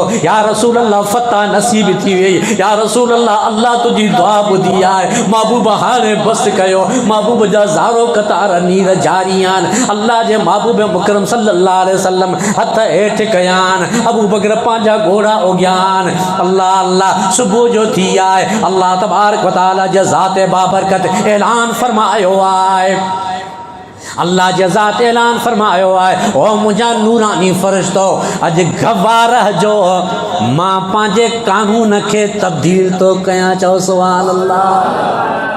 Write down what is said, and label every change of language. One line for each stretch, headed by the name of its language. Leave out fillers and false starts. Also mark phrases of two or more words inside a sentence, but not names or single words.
Arabic: يا رسول الله
Sindhi: फतह नसीब थी वई।
Arabic: يا رسول الله
Sindhi: अल्लाह तुंहिंजी दुआ ॿुधी आहे। महबूब हाणे बसि कयो। महबूब जा ज़ारो कतार नीर जारी आहिनि। अल्लाह जे महबूब मुकरम
Arabic: صلى الله عليه وسلم
Sindhi: हथ हेठि कया आहिनि। अबू बकर पंहिंजा घोड़ा उगिया आहिनि। अल्लाह अल्लाह सुबुह जो थी आहे।
Arabic: الله تبارك و تعالى
Sindhi: जे ज़ात बाबरकत ऐलान फरमायो आहे। अल्लाह जे ज़ात ऐलान फरमायो आहे ओ मुंहिंजा नूरानी फ़रिश्तो अॼु गवाह रहजो, मां पंहिंजे कानून खे तब्दील थो कयां। चओ
Arabic: سبحان الله.